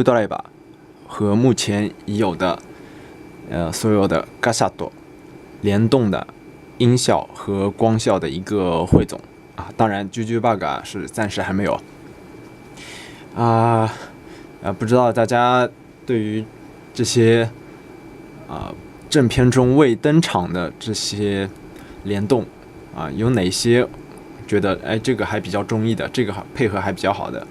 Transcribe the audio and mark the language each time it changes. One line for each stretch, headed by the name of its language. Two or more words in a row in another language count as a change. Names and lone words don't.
Chinese: ドライバー和目前已有的所有的ガシャド联动的音效和光效的一个汇总啊。当然，JuJuBug是暂时还没有不知道大家对于这些正片中未登场的这些联动有哪些觉得这个还比较中意的，这个配合还比较好的？